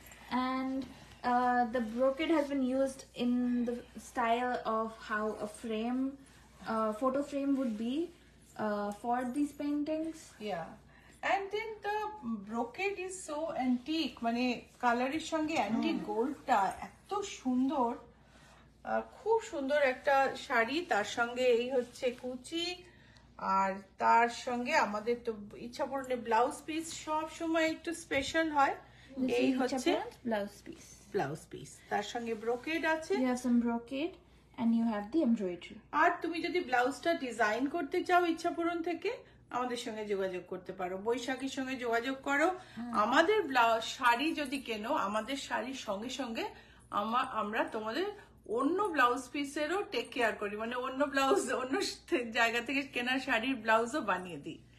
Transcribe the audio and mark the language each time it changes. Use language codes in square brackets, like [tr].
[en] And the brocade has been used in the style of how a frame, photo frame would be for these paintings. Yeah. And then the brocade is so antique, [bn] মানে কালারের সঙ্গে antique গোল্ডটা এত সুন্দর, খুব সুন্দর একটা শাড়ি। তার সঙ্গে এই হচ্ছে কুচি, আর তার সঙ্গে আমাদের তো ইচ্ছা পূরণে ব্লাউজ পিস সব সময় একটু স্পেশাল হয়। [en] This [bn] এই [en] is [bn] হচ্ছে [en] Chaparan's blouse piece. [bn] Blouse piece, তার সঙ্গে ব্রোকেড আছে। [en] You have some brocade and you have the embroidery. [bn] আর তুমি যদি ব্লাউজটা ডিজাইন করতে চাও ইচ্ছা পূরণ থেকে, আমাদের সঙ্গে যোগাযোগ করতে পারো, বৈশাখীর সঙ্গে যোগাযোগ করো। আমাদের শাড়ি যদি কেনো, আমাদের শাড়ির সঙ্গে সঙ্গে আমরা তোমাদের অন্য ব্লাউজ পিসেরও টেক কেয়ার করি, মানে অন্য ব্লাউজ অন্য জায়গা থেকে কেনা শাড়ির ব্লাউজও বানিয়ে দিই।